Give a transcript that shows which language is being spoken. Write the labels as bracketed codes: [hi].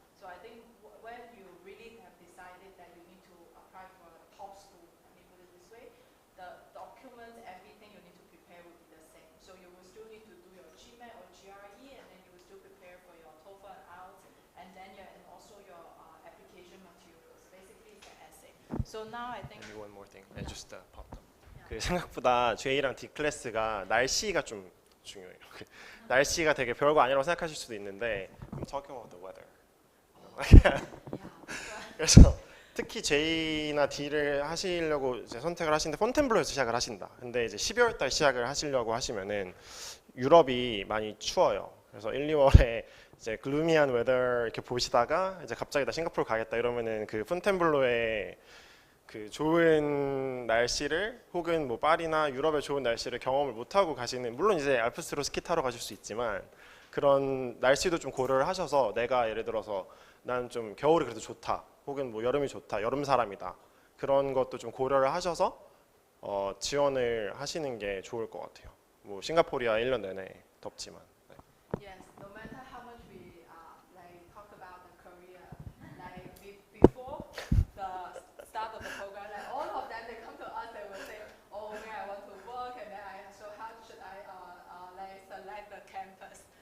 [en] So I think when you really have decided that you need to apply for a top school, let me put it this way, the documents, everything you need to prepare will be the same. So you will still need to do your GMAT or GRE, and then you will still prepare for your TOEFL and IELTS, and then and also your application materials. Basically, it's an essay. So now I think. Maybe one more thing. I just popped up. [ko] 그 생각보다 J랑 D 클래스가 날씨가 좀 중요해요. 날씨가 되게 별거 아니라고 생각하실 수도 있는데 [en] I'm talking about the weather. [ko] 그래서 특히 J나 D를 하시려고 이제 선택을 하시는데 폰텐블로에서 시작을 하신다. 근데 이제 12월 달 시작을 하시려고 하시면은 유럽이 많이 추워요. 그래서 1, 2월에 이제 글루미한 웨더 이렇게 보시다가 이제 갑자기 나 싱가포르 가겠다 이러면은 그 폰텐블로의 그 좋은 날씨를 혹은 뭐 파리나 유럽의 좋은 날씨를 경험을 못 하고 가시는, 물론 이제 알프스로 스키 타러 가실 수 있지만 그런 날씨도 좀 고려를 하셔서 내가 예를 들어서 난 좀 겨울이 그래도 좋다, 혹은 뭐 여름이 좋다, 여름 사람이다, 그런 것도 좀 고려를 하셔서 지원을 하시는 게 좋을 것 같아요. 뭐 싱가포르야 1년 내내 덥지만. 네. [en] Yes, no matter how much we talk about the career, before the start of the program, all of them they come to us, they will say, oh, where I want to work, and then so how should I select the campus?